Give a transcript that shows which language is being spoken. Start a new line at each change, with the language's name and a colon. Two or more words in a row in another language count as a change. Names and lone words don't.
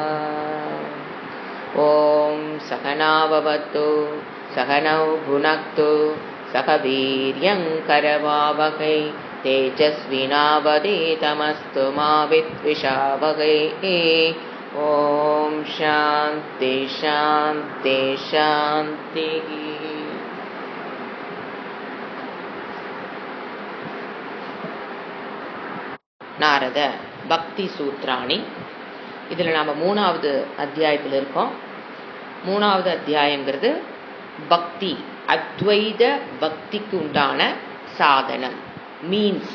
Sanskrit: ॐ सहनाववतु सहनौ भुनक्तु सह वीर्यं करवावहै तेजस्विनावधीतमस्तु मा विद्विषावहै। ॐ शान्ति शान्ति शान्तिः।
Tamil: நாரத பக்தி சூத்ராணி. இதில் நாம் 3வது அத்தியாயத்தில் இருக்கோம். 3வது அத்தியாயங்கிறது பக்தி, அத்வைத பக்திக்கு உண்டான சாதனம், மீன்ஸ்.